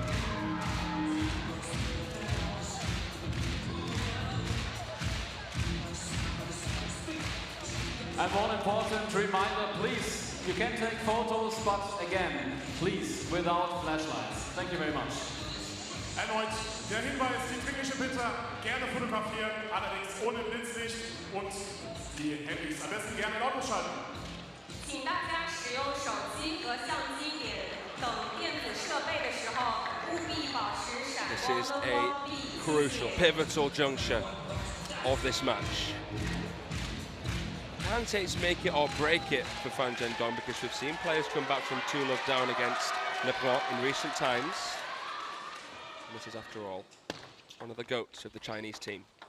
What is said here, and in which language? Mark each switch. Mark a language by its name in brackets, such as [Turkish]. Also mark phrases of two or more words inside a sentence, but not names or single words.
[English] And one important reminder, please, you can take photos, but again, please, without flashlights. Thank you very much. [German] Erneut der Hinweis, die dringliche Bitte, gerne fotografieren, allerdings ohne Blitzlicht und die Handys am besten gerne lautlos schalten. [Chinese] 请大家使用手机和相机等电子设备的时候，务必保持闪 [English] This [Chinese] 光 [English] is [Chinese] 灯 [English] a [Chinese] 光闭 [English] crucial, pivotal juncture of this match. Can't say it's make it or break it for Fan Zhendong, because we've seen players come back from 2-0 down against LeBron in recent times. And this is, after all, one of the goats of the Chinese team.